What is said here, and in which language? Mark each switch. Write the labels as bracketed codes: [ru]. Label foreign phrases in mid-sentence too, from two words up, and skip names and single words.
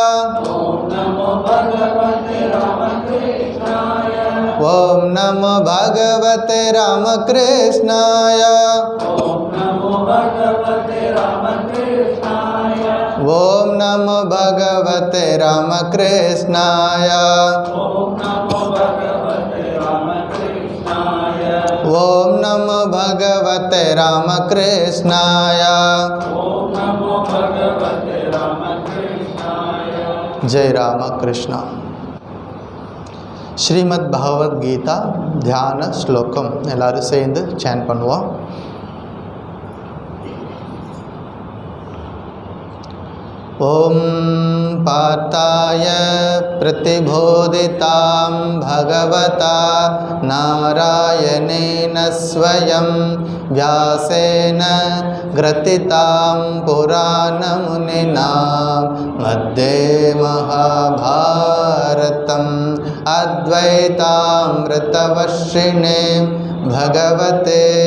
[sa] ओम नमो भगवते रामकृष्णाय ओम नमो भगवते रामकृष्णाय ओम नमो भगवते रामकृष्णाय। जय रामकृष्ण। [ta] ஸ்ரீமத் பகவத்கீதா தியான ஸ்லோகம் எல்லாரும் சேர்ந்து சேன் பண்ணுவோம். [sa] ओम पार्थाय प्रतिबोधितां भगवता नारायणेन स्वयं व्यासेन ग्रथितां पुराणमुनिना मध्ये महाभारतम् अद्वैतामृतवर्षिणे भगवते